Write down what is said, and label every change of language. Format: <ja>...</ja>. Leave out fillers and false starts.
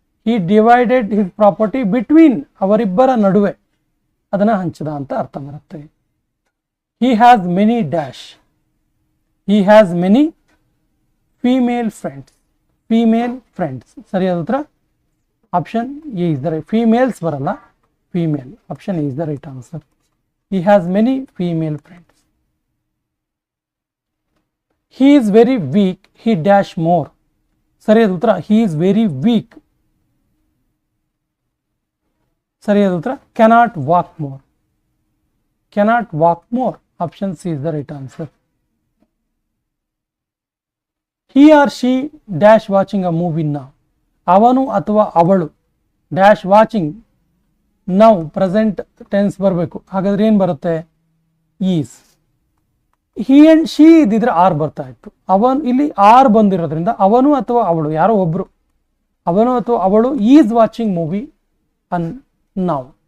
<en>he divided his property between,</en> <kn>ಅವರಿಬ್ಬರ ನಡುವೆ ಅದನ್ನು ಹಂಚಿದ ಅಂತ ಅರ್ಥ ಬರುತ್ತೆ.</kn> <en>He has many dash, he has many female friends. Female friends</en> <kn>ಸರಿಯಾದ ಉತ್ತರ</kn> <en>Option A is the right. Females ಬರಲ್ಲ, female. Option A is the right answer. He has many female friends. He is very weak. He dash more.</en> <kn>ಸರಿಯಾದ ಉತ್ತರ</kn> <en>he is very weak.</en> <kn>ಸರಿಯಾದ ಉತ್ತರ</kn> <en>cannot walk more. Cannot walk more. Option C is the right answer. He or she dash watching a movie now.</en> <kn>ಅವನು ಅಥವಾ ಅವಳು</kn> <en>dash watching</en> <kn>ನಾವು present tense ಬರಬೇಕು. ಹಾಗಾದ್ರೆ ಏನು ಬರುತ್ತೆ? ಈಸ್. ಹಿ ಆ್ಯಂಡ್ ಶಿ ಇದ್ದಿದ್ರೆ ಆರ್ ಬರ್ತಾ ಇತ್ತು. ಅವನು, ಇಲ್ಲಿ ಆರ್ ಬಂದಿರೋದ್ರಿಂದ ಅವನು ಅಥವಾ ಅವಳು ಯಾರೋ ಒಬ್ರು, ಅವನು ಅಥವಾ ಅವಳು</kn> <en>Is watching movie ಅನ್ ನಾವು.</en>